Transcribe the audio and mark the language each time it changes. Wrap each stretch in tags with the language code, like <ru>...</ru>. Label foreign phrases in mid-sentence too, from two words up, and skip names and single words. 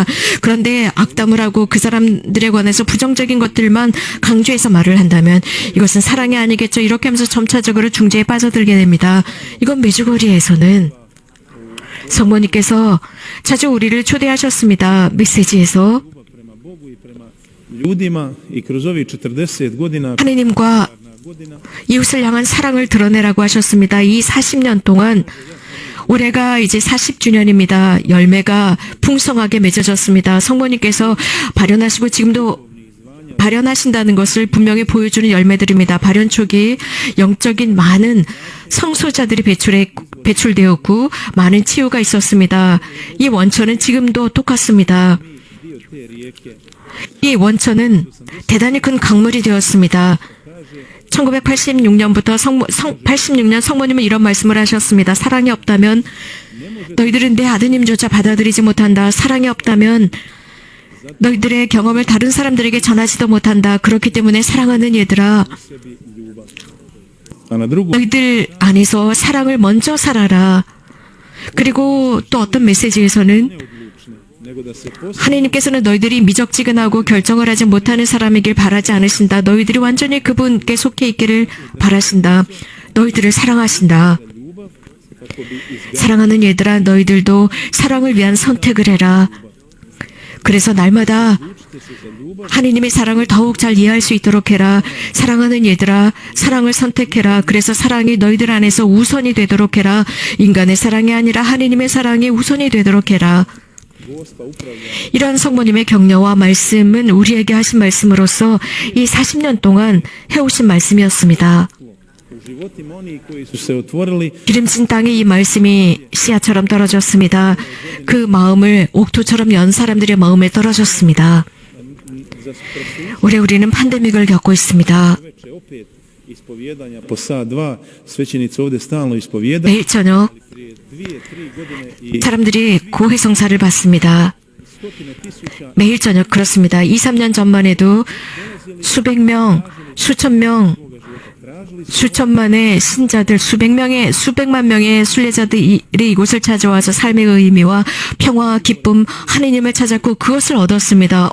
<ko>그런데 악담을 하고 그 사람들에 관해서 부정적인 것들만 강조해서 말을 한다면 이것은 사랑이 아니겠죠. 이렇게 하면서 점차적으로 중재에 빠져들게 됩니다. 이건 메주거리에서는 성모님께서 자주 우리를 초대하셨습니다. 메시지에서</ko> <hr>ljubav prema Bogu i prema ljudima i kroz ovih 40 godina</hr> <ko>하느님과</ko> <hr>godina</hr> <ko>이웃을 향한 사랑을 드러내라고 하셨습니다. 이 40년 동안 올해가 이제 40주년입니다. 열매가 풍성하게 맺어졌습니다. 성모님께서 발현하시고 지금도 발현하신다는 것을 분명히 보여주는 열매들입니다. 발현 초기 영적인 많은 성소자들이 배출되었고 많은 치유가 있었습니다. 이 원천은 지금도 똑같습니다.</ko> <hr>dio te rijeke</hr> <ko>이 원천은 대단히 큰 강물이 되었습니다. 1986년부터 86년 성모님은 이런 말씀을 하셨습니다. 사랑이 없다면 너희들은 내 아드님조차 받아들이지 못한다. 사랑이 없다면 너희들의 경험을 다른 사람들에게 전하지도 못한다. 그렇기 때문에 사랑하는 얘들아,</ko> <hr>sebi ljubav. A na drugu</hr> <ko>너희들 안에서 사랑을 먼저 살아라. 그리고 또 어떤 메시지에서는</ko> <hr>neodlučne, nego da se posle</hr> <ko>하나님께서는 너희들이 미적지근하고 결정을 하지 못하는 사람이길 바라지 않으신다. 너희들이 완전히 그분께 속해 있기를 바라신다. 너희들을 사랑하신다.</ko> <hr>ljubav</hr> <ko>사랑하는 얘들아, 너희들도 사랑을 위한 선택을 해라. 그래서 날마다 하느님의 사랑을 더욱 잘 이해할 수 있도록 해라. 사랑하는 얘들아, 사랑을 선택해라. 그래서 사랑이 너희들 안에서 우선이 되도록 해라. 인간의 사랑이 아니라 하느님의 사랑이 우선이 되도록 해라. 이러한 성모님의 격려와 말씀은 우리에게 하신 말씀으로서 이 40년 동안 해오신 말씀이었습니다.</ko> <hr>U životima onih koji su se otvorili</hr> <ko>기름진 땅에 이 말씀이 씨앗처럼 떨어졌습니다. 그 마음을 옥토처럼 연 사람들의 마음에 떨어졌습니다. 올해 우리는 팬데믹을 겪고 있습니다.</ko> <hr>veče opet ispovijedanja po sat dva, svećenici ovdje stalno ispovijedaju.</hr> <ko>매일 저녁</ko> <hr>Prije 2-3 godine i</hr> <ko>사람들이 고해성사를 받습니다.</ko> <hr>stotine tisuća</hr> <ko>매일 저녁 그렇습니다. 2-3년 전만 해도 수백 명, 수천 명, 수천만의 신자들, 수백만 명의 순례자들이 이곳을 찾아와서 삶의 의미와 평화와 기쁨, 하느님을 찾았고 그것을 얻었습니다.</ko>